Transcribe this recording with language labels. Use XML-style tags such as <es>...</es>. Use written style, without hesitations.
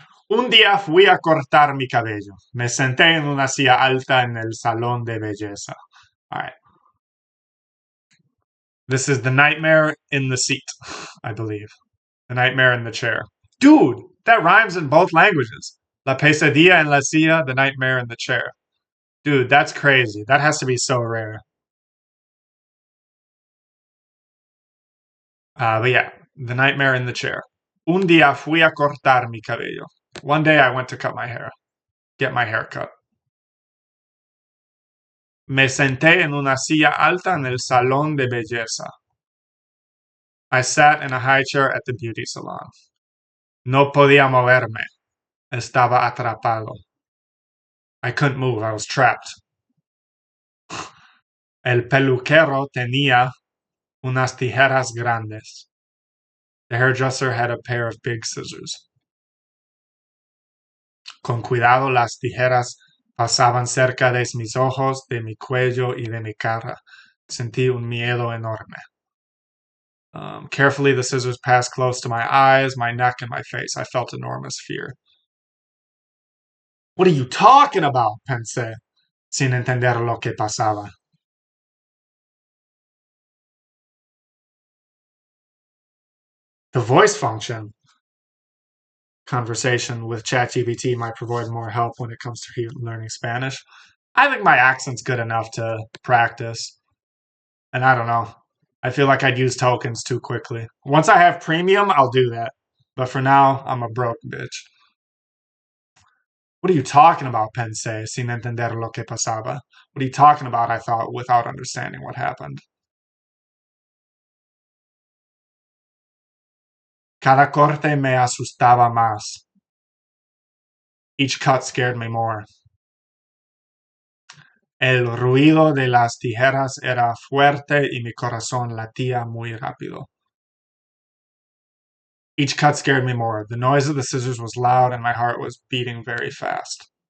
<es>Un día fui a cortar mi cabello. Me senté en una silla alta en el salón de belleza.</es> <en>All right. This is the nightmare in the seat, I believe. The nightmare in the chair. Dude, That rhymes in both languages.</en> <es>La pesadilla en la silla,</es> <en>the nightmare in the chair. Dude, that's crazy. That has to be so rare. But yeah, the nightmare in the chair.</en> <es>Un día fui a cortar mi cabello.</es> <en>One day I went to cut my hair, get my hair cut.</en> <es>Me senté en una silla alta en el salón de belleza.</es> <en>I sat in a high chair at the beauty salon.</en> <es>No podía moverme. Estaba atrapado.</es> <en>I couldn't move. I was trapped.</en> <es>El peluquero tenía unas tijeras grandes.</es> <en>The hairdresser had a pair of big scissors.</en> <es>Con cuidado las tijeras pasaban cerca de mis ojos, de mi cuello y de mi cara. Sentí un miedo enorme.</es> <en>Carefully, the scissors passed close to my eyes, my neck, and my face. I felt enormous fear. What are you talking about?</en> <es>Pensé, sin entender lo que pasaba.</es> <en>The voice function conversation with ChatGPT might provide more help when it comes to learning Spanish. I think my accent's good enough to practice. And I don't know. I feel like I'd use tokens too quickly. Once I have premium, I'll do that. But for now, I'm a broke bitch. What are you talking about,</en> <es>Pensé, sin entender lo que pasaba?</es> <en>What are you talking about, I thought, without understanding what happened?</en> <es>Cada corte me asustaba más.</es> <en>Each cut scared me more.</en> <es>El ruido de las tijeras era fuerte y mi corazón latía muy rápido.</es> <en>Each cut scared me more. The noise of the scissors was loud and my heart was beating very fast.</en>